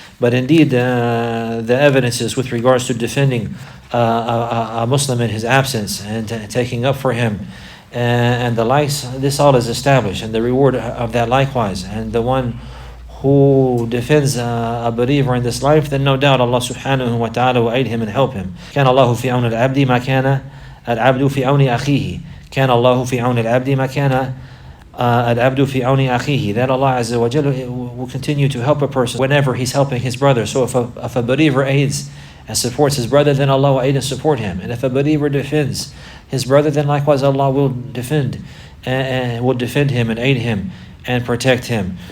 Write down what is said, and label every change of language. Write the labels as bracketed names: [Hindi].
[English] But indeed, the evidences with regards to defending a Muslim in his absence and taking up for him and the likes, this all is established, and the reward of that likewise. And the one who defends a believer in this life, then no doubt Allah subhanahu wa ta'ala will aid him and help him. [Arabic] كان الله في عون العبد ما كان العبد في عون أخيه. كان الله في عون العبد ما كان العبد في عون أخيه. [English] That Allah Azza wa Jalla will continue to help a person whenever he's helping his brother. So if a believer aids and supports his brother, then Allah will aid and support him. And if a believer defends his brother, then likewise Allah will defend him and aid him and protect him.